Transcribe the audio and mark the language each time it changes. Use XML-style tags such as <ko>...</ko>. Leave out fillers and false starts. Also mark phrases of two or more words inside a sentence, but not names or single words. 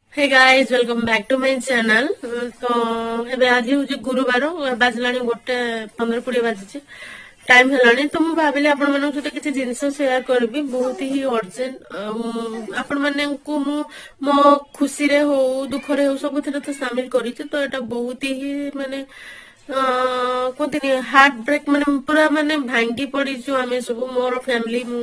<en>hey guys welcome back to my channel.</en> <or>तो ଏବେ ଆଜି ହଉଛି ଗୁରୁବାର, ବାଜିଲାଣି 1:15-20 ବାଜିଛି, ଟାଇମ ହେଲାଣି। ତ ମୁଁ ଭାବିଲି ଆପଣମାନଙ୍କ ସହିତ କିଛି ଜିନିଷ ସେୟାର କରିବି, ବହୁତ ହି ଅର୍ଜେଣ୍ଟ। ଆପଣମାନଙ୍କୁ ମୁଁ ମୋ ଖୁସିରେ ହଉ ଦୁଃଖରେ ହଉ ସବୁଥିରେ ତ ସାମିଲ କରିଛି। ତ ଏଇଟା ବହୁତ ହି ମାନେ କୁହନ୍ତିନି</or> <en>heart break,</en> <or>ମାନେ ପୁରା ମାନେ ଭାଙ୍ଗି ପଡିଛୁ ଆମେ ସବୁ, ମୋର ଫ୍ୟାମିଲି, ମୁଁ।</or>